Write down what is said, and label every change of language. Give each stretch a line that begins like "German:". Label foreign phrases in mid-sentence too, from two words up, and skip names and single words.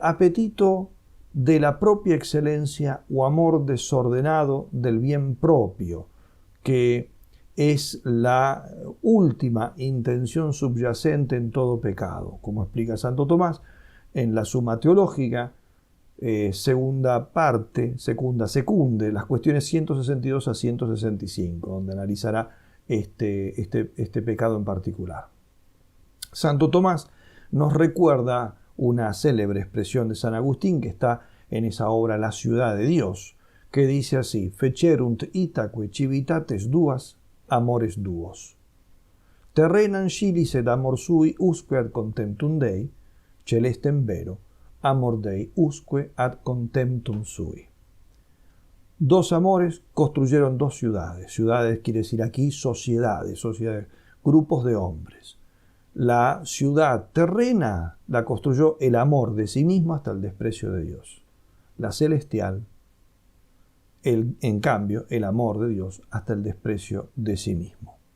Spanish: apetito de la propia excelencia o amor desordenado del bien propio, que es la última intención subyacente en todo pecado, como explica Santo Tomás en la Suma Teológica, segunda parte, secunde, las cuestiones 162 a 165, donde analizará este pecado en particular. Santo Tomás nos recuerda una célebre expresión de San Agustín que está en esa obra La ciudad de Dios, que dice así:
Latin: fecerunt itaque civitates duas, amores duos. Terrenam scilis et amor sui usque ad contemptum Dei, celestem vero, amor Dei usque ad contemptum sui.
Spanish: Dos amores construyeron dos ciudades. Ciudades quiere decir aquí sociedades, grupos de hombres. La ciudad terrena la construyó el amor de sí mismo hasta el desprecio de Dios. La celestial, en cambio, el amor de Dios hasta el desprecio de sí mismo.